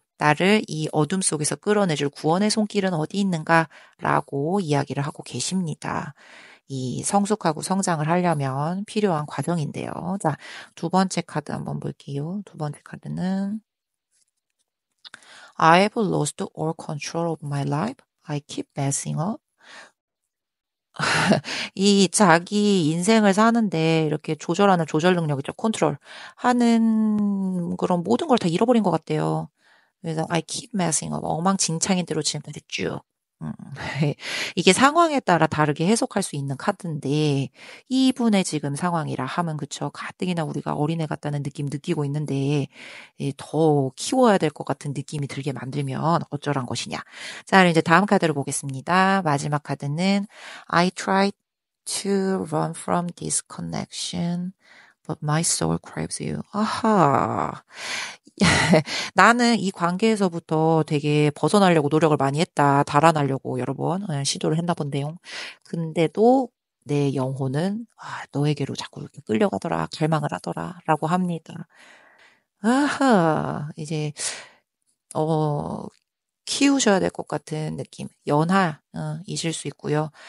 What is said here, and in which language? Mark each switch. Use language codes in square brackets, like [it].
[ko] 나를 이 어둠 속에서 끌어내줄 구원의 손길은 어디 있는가? 라고 이야기를 하고 계십니다. 이 성숙하고 성장을 하려면 필요한 과정인데요. 자, 두 번째 카드 한번 볼게요. 두 번째 카드는 [en] I have lost all control of my life. I keep messing up. [ko] 이 자기 인생을 사는데 이렇게 조절하는 조절 능력이죠. 컨트롤 하는 그런 모든 걸 다 잃어버린 것 같대요. 그래서 [en] I keep messing up. [ko] 엉망진창인 대로 지금까지 쭉. 음. 이게 상황에 따라 다르게 해석할 수 있는 카드인데 이분의 지금 상황이라 하면 그쵸. 가뜩이나 우리가 어린애 같다는 느낌 느끼고 있는데 더 키워야 될 것 같은 느낌이 들게 만들면 어쩌란 것이냐. 자, 이제 다음 카드를 보겠습니다. 마지막 카드는 [en] I tried to run from this connection, but my soul craves you. [ko] 아하. 나는 이 관계에서부터 되게 벗어나려고 노력을 많이 했다. 달아나려고 여러 번 시도를 했나 본데요. 근데도 내 영혼은 너에게로 자꾸 이렇게 끌려가더라. 갈망을 하더라. 라고 합니다. 아하. 이제 어 키우셔야 될 것 같은 느낌. 이실 수 있고요.